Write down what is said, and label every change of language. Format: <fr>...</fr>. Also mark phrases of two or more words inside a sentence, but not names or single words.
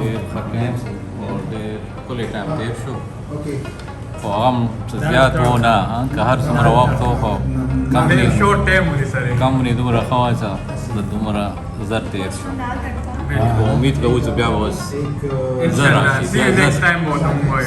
<ps>ډېر ښه ټایم او ډېر ښکلی ټایم تېر شو خو هغه هم څه زیات و نه که هر څومره وخت و خو</ps> <en>short time</en> <ps>و دې سره کمپنۍ دومره ښه وه چې دومره زر تېر شو امید کوو چې بیا به اوس زر راشي</ps> <en>See you next time</en> <ps>ورته مو وایو</ps>